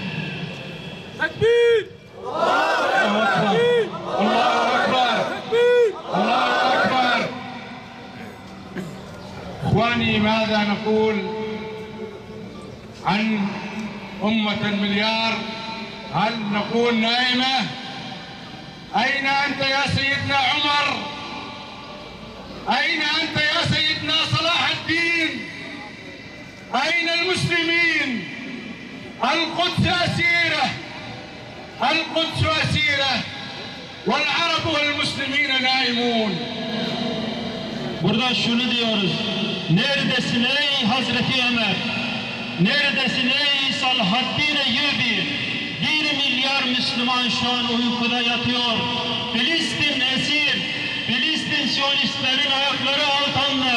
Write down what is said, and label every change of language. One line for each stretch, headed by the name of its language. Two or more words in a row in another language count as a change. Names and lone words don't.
Turkish: Tekbir!
Arabic: الله أكبر! الله أكبر! الله أكبر! إخواني ماذا نقول عن أمة المليار؟ هل نقول نائمة؟ أين أنت يا سيدنا عمر؟ أين أنت يا سيدنا صلاح الدين؟ أين المسلمين؟ القدس أسيرة، القدس أسيرة والعرب والمسلمين نائمون.
Turkish: Burada şunu diyoruz. Neredesin ey Hazreti Ömer? Neredesin ey Salahaddin Eyyubi? 1 milyar Müslüman şu an uykuda yatıyor. Filistin esir. Filistin Siyonistlerin ayakları altında.